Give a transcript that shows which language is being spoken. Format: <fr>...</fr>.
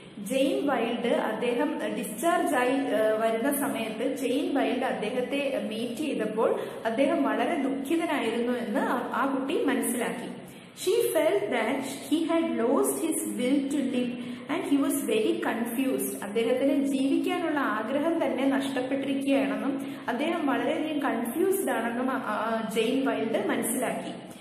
<ml>Jain wild അദ്ദേഹം discharge ആയി വരുന്ന സമയത്ത് ജെയിൻ വൈൽഡ് അദ്ദേഹത്തെ മീറ്റ് ചെയ്തപ്പോൾ അദ്ദേഹം വളരെ ദുഃഖിതനായിരുന്നു എന്ന് ആ കുട്ടി മനസ്സിലാക്കി.</ml> <en>She felt that he had lost his will to live and he was very confused.</en> <ml>അദ്ദേഹത്തിന് ജീവിക്കാനുള്ള ആഗ്രഹം തന്നെ നഷ്ടപ്പെട്ടിരിക്കുകയാണെന്നും അദ്ദേഹം വളരെയധികം കൺഫ്യൂസ്ഡ് ആണെന്നും ജെയിൻ വൈൽഡ് മനസ്സിലാക്കി.</ml>